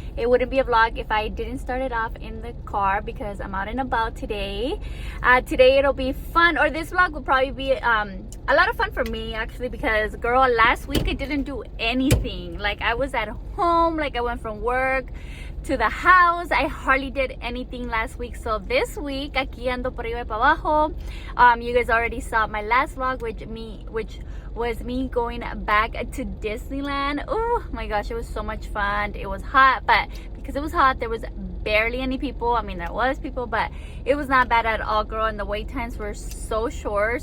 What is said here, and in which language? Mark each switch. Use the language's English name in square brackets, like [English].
[English] It wouldn't be a vlog if I didn't start it off in the car because I'm out and about today. Today it'll be fun, or this vlog will probably be a lot of fun for me actually, because girl, last week I didn't do anything. Like, I was at home, like I went from work to the house. I hardly did anything last week. So this week, [Spanish] aquí ando por arriba y para abajo. [English] You guys already saw my last vlog, which was me going back to Disneyland. Oh my gosh, it was so much fun. It was hot, but because it was hot, there was barely any people. I mean, there was people, but it was not bad at all, girl, and the wait times were so short.